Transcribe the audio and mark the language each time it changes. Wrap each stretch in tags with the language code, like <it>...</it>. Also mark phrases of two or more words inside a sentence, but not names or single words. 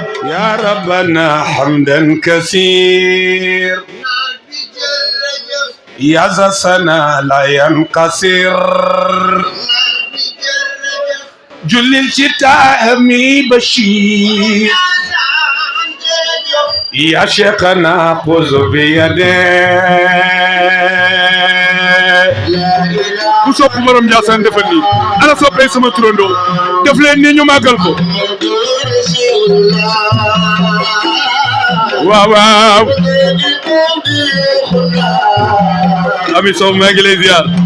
<ar>يا ربنا حمدا كثير. يا ذا الثناء لا ينقصر.</ar> <wo>جلل ci taami Bachir.</wo> <ar>يا شيخنا خذ بيده.</ar> <wo>Ku sopp borom Ndiassane defal nii. Ana soppee sama turandoo? Def leen ni ñu màggal ko. Waaw, waaw. Ami Sow, maa ngi lay ziar.</wo>